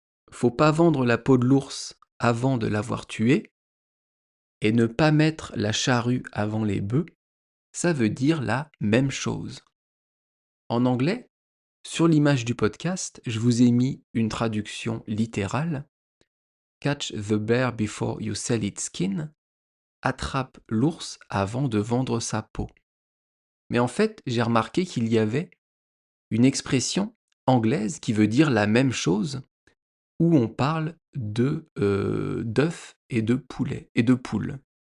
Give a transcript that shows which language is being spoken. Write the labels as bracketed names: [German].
[French] Faut pas vendre la peau de l'ours avant de l'avoir tué, et ne pas mettre la charrue avant les bœufs, ça veut dire la même chose. En anglais, sur l'image du podcast, je vous ai mis une traduction littérale. [English] Catch the bear before you sell its skin. [French] Attrape l'ours avant de vendre sa peau. Mais en fait, j'ai remarqué qu'il y avait une expression anglaise qui veut dire la même chose, où on parle d'œufs et de poules.